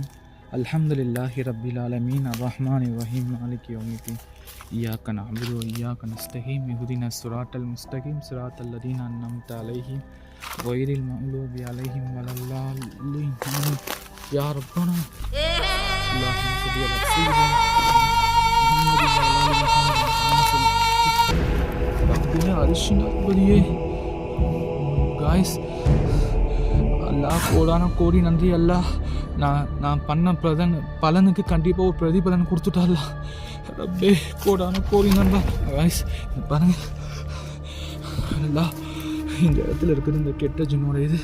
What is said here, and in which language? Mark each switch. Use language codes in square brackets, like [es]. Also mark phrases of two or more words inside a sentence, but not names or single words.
[ar] الحمد لله رب العالمين الرحمن الرحيم مالك يوم الدين إياك نعبد وإياك نستعين اهدنا الصراط المستقيم صراط الذين أنعمت عليهم غير المغضوب عليهم ولا الضالين يا ربنا. اللهم صل على سيدنا محمد وعلى آل محمد ربنا عرشنا بليه. [ta] guys, அல்லாஹ் கோடான கோடி நன்றி. அல்லாஹ் நான் பண்ண பலனுக்கு கண்டிப்பாக ஒரு பிரதிபலன் கொடுத்துட்டால ரப்பே, கோடான கோடி நன்றா. காய்ஸ் பாருங்க, அல்லாஹ் இந்த இடத்துல இருக்குது இந்த கெட்ட ஜின்னோட இது.